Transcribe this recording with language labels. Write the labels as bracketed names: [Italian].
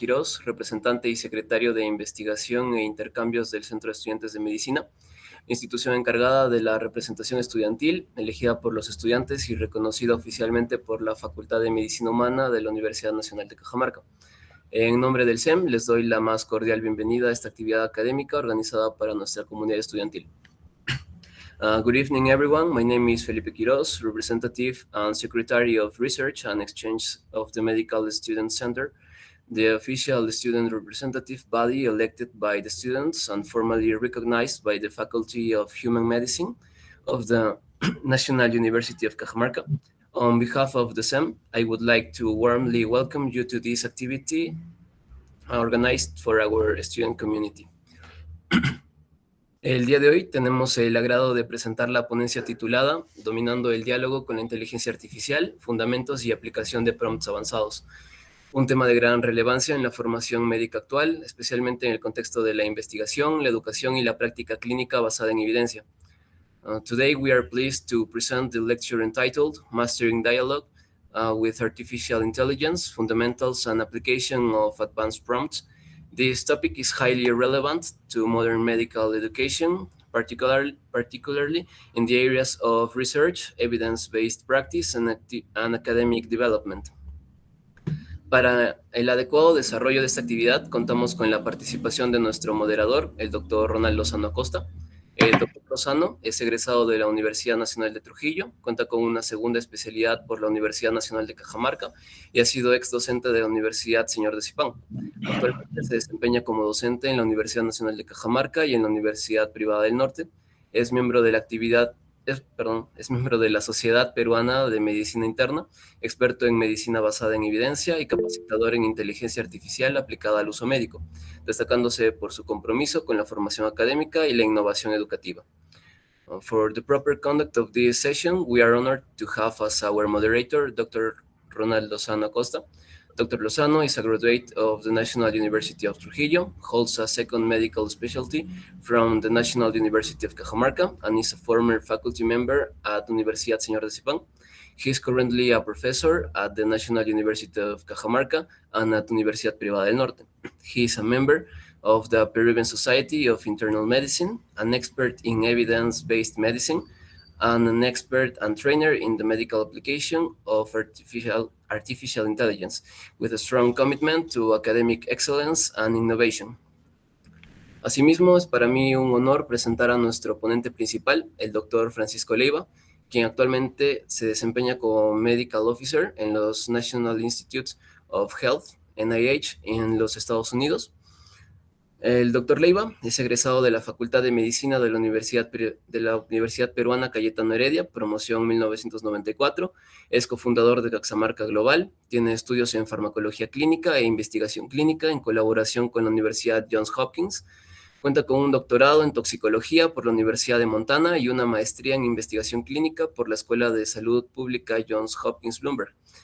[Spanish] Quirós, representante y secretario de Investigación e Intercambios del Centro de Estudiantes de Medicina, institución encargada de la representación estudiantil, elegida por los estudiantes y reconocida oficialmente por la Facultad de Medicina Humana de la Universidad Nacional de Cajamarca. En nombre del SEM, les doy la más cordial bienvenida a esta actividad académica organizada para nuestra comunidad estudiantil. [English] Good evening, everyone. My name is Felipe Quiroz, representative and secretary of Research and Exchange of the Medical Student Center, the official student representative body elected by the students and formally recognized by the Faculty of Human Medicine of the National University of Cajamarca. On behalf of the SEM, I would like to warmly welcome you to this activity organized for our student community. [Spanish] El día de hoy tenemos el agrado de presentar la ponencia titulada Dominando el diálogo con la inteligencia artificial, fundamentos y aplicación de prompts avanzados. Un tema de gran relevancia en la formación médica actual, especialmente en el contexto de la investigación, la educación y la práctica clínica basada en evidencia. [English] Today we are pleased to present the lecture entitled Mastering Dialogue with Artificial Intelligence, Fundamentals and Application of Advanced Prompts. This topic is highly relevant to modern medical education, particularly in the areas of research, evidence-based practice, and academic development. [Spanish] Para el adecuado desarrollo de esta actividad, contamos con la participación de nuestro moderador, el doctor Ronald Lozano Acosta. El doctor Lozano es egresado de la Universidad Nacional de Trujillo, cuenta con una segunda especialidad por la Universidad Nacional de Cajamarca y ha sido ex docente de la Universidad Señor de Zipán. Actualmente se desempeña como docente en la Universidad Nacional de Cajamarca y en la Universidad Privada del Norte. Es miembro de la Sociedad Peruana de Medicina Interna, experto en medicina basada en evidencia y capacitador en inteligencia artificial aplicada al uso médico, destacándose por su compromiso con la formación académica y la innovación educativa. [English] For the proper conduct of this session, we are honored to have as our moderator Dr. Ronald Lozano Acosta. Dr. Lozano is a graduate of the National University of Trujillo, holds a second medical specialty from the National University of Cajamarca, and is a former faculty member at Universidad Señor de Zipán. He is currently a professor at the National University of Cajamarca and at Universidad Privada del Norte. He is a member of the Peruvian Society of Internal Medicine, an expert in evidence-based medicine, and an expert and trainer in the medical application of artificial intelligence, with a strong commitment to academic excellence and innovation. [Spanish] Asimismo, es para mí un honor presentar a nuestro ponente principal, el doctor Francisco Leiva, quien actualmente se desempeña como Medical Officer en los National Institutes of Health, NIH, en los Estados Unidos. El doctor Leiva es egresado de la Facultad de Medicina de la Universidad Peruana Cayetano Heredia, promoción 1994, es cofundador de Caxamarca Global, tiene estudios en farmacología clínica e investigación clínica en colaboración con la Universidad Johns Hopkins, cuenta con un doctorado en toxicología por la Universidad de Montana y una maestría en investigación clínica por la Escuela de Salud Pública Johns Hopkins Bloomberg.